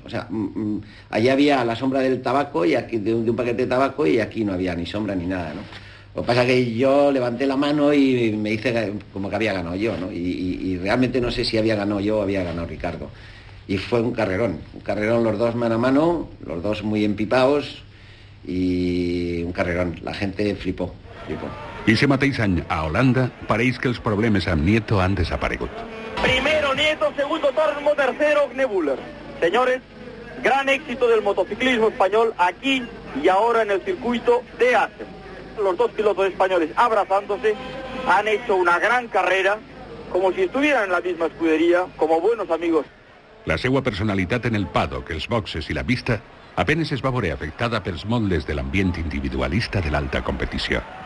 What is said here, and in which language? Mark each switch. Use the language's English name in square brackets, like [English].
[Spanish] O sea, allá había la sombra del tabaco y aquí de un paquete de tabaco y aquí no había ni sombra ni nada, ¿no? Lo que pasa es que yo levanté la mano y me hice como que había ganado yo, ¿no? Y realmente no sé si había ganado yo o había ganado Ricardo. Y fue un carrerón los dos mano a mano, los dos muy empipados, i un carrerón. La gente flipó. [Catalan] I ese mateix any, a Holanda, pareix que els problemes amb Nieto han desaparegut. [Spanish] Primero Nieto, segundo Tormo, tercero Knebuller. Señores, gran éxito del motociclismo español aquí y ahora en el circuito de Assen. Los dos pilotos españoles abrazándose han hecho una gran carrera, como si estuvieran en la misma escudería, como buenos amigos. [Catalan] La seva personalitat en el paddock, els boxes i la pista apenas es va veure afectada pels moldes de l'ambient individualista de l'alta competició.